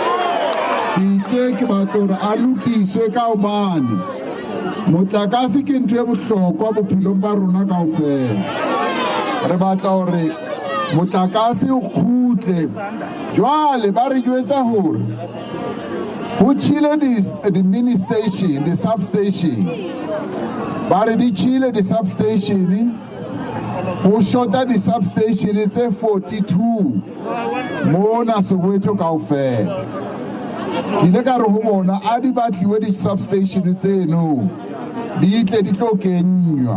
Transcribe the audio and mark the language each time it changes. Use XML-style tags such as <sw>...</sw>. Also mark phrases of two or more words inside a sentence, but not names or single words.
<st>Ke batla hore a lokiswe ka hobane motlakase ke ntho e bohlokwa bophelong ba rona kaofela. Re batla hore motlakase o kgutle. Jwale ba re jwetsa hore ho chile</st> <en>the mini station, the substation.</en> <st>Ba re di chile</st> <en>the substation.</en> <st>Ho shota</st> <en>the substation</en> <st>tse 42 mona Soweto kaofela. Ke le ka re ho bona a di batliwe di substation tseno di tle di tlo kenywa.</st>